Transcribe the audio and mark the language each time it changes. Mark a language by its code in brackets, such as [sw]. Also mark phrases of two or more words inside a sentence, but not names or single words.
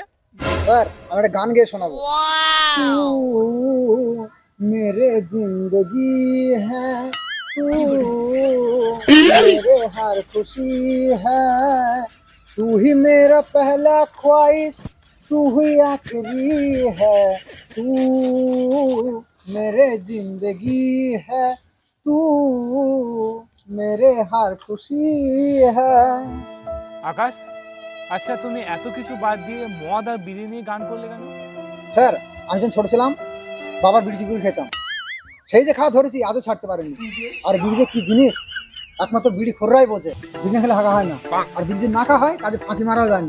[bn] স্যার আমি একটা গান গেয়ে শোনাবো। [hi] तू मेरे जिंदगी है, तू मेरे हर खुशी है, तू ही मेरा पहला ख्वाहिश, तू ही आखिरी है, तू मेरे जिंदगी है, तू मेरे हर खुशी है। [bn] আকাশ আচ্ছা তুমি এত কিছু বাদ দিয়ে মদ আর বিড়ি নিয়ে গান করলে কেন? স্যার আমি যখন ছোট ছিলাম বাবার বিড়ি চিগুড়ি খেতাম, সেই যে খাওয়া ধরেছি আজও ছাড়তে পারিনি। আর বিড়ি যে কি জিনিস একমাত্র বিড়ি খোররাই বোঝে, বিড়ি না খেলে হাগা হয় না, আর বিড়ি যদি না খাওয়া হয় কাজে ফাঁকি মারাও যায় না।